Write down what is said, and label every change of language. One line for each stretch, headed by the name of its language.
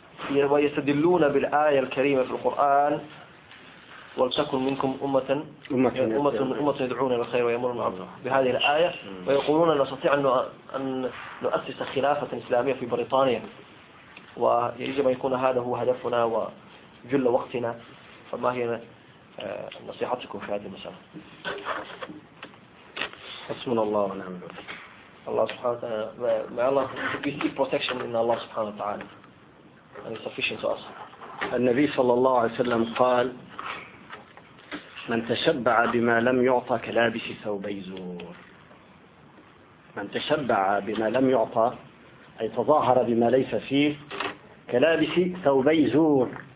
Arabic: ويستدلون بالآية الكريمة في القرآن ولتكن منكم أمة يدعون إلى الخير ويأمرون بهذه الآية ويقولون أن نستطيع أن نؤسس خلافة إسلامية في بريطانيا ويجب أن يكون هذا هو هدفنا وجل وقتنا فما هي نصيحتكم في هذه المسألة؟ حسبنا الله ونعم الوكيل. الله سبحانه وتعالى ما الله
English: we seek protection in Allah
Arabic: سبحانه وتعالى
English: and it's sufficient to us.
Arabic: النبي صلى الله عليه وسلم قال من تشبع بما لم يعطى كلابس ثوب يزور. من تشبع بما لم يعطى أي تظاهر بما ليس فيه كلابس ثوب يزور.